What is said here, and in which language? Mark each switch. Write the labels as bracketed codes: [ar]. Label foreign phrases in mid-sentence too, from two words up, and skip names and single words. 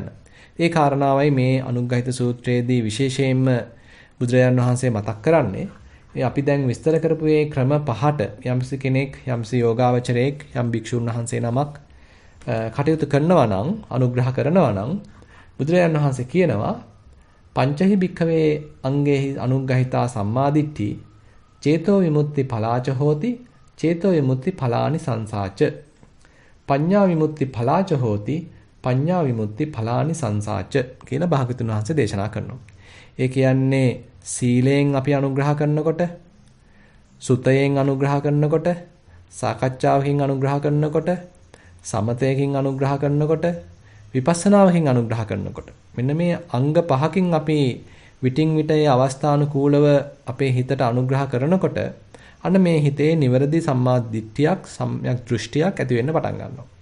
[si] ඒ කාරණාවයි මේ අනුග්‍රහිත සූත්‍රයේදී විශේෂයෙන්ම බුදුරජාණන් වහන්සේ මතක් කරන්නේ. අපි දැන් විස්තර කරපු මේ ක්‍රම පහට යම්සි කෙනෙක් යම්සි යෝගාවචරයෙක් යම් භික්ෂුන් වහන්සේ නමක් කටයුතු කරනවා නම් අනුග්‍රහ කරනවා නම් බුදුරජාණන් වහන්සේ කියනවා [pi] පංචහි භික්ඛවේ අංගේහි අනුග්‍රහිතා සම්මාදිට්ඨි චේතෝ විමුක්ති ඵලාච හෝති චේතෝ විමුක්ති ඵලානි සංසාච පඤ්ඤා විමුක්ති ඵලාච හෝති පඤ්ඤා විමුක්ති ඵලානි සංසාච [si] කියලා භාගතුන් වහන්සේ දේශනා කරනවා. ඒ කියන්නේ සීලයෙන් අපි අනුග්‍රහ කරනකොට, සුතයෙන් අනුග්‍රහ කරනකොට, සාකච්ඡාවකින් අනුග්‍රහ කරනකොට, සමතයකින් අනුග්‍රහ කරනකොට, විපස්සනාවකින් අනුග්‍රහ කරනකොට මෙන්න මේ අංග පහකින් අපි විටින් විට ඒ අවස්ථානුකූලව අපේ හිතට අනුග්‍රහ කරනකොට අන්න මේ හිතේ නිවැරදි සම්මා දිට්ඨියක් සම්‍යක් දෘෂ්ටියක් ඇති වෙන්න පටන් ගන්නවා.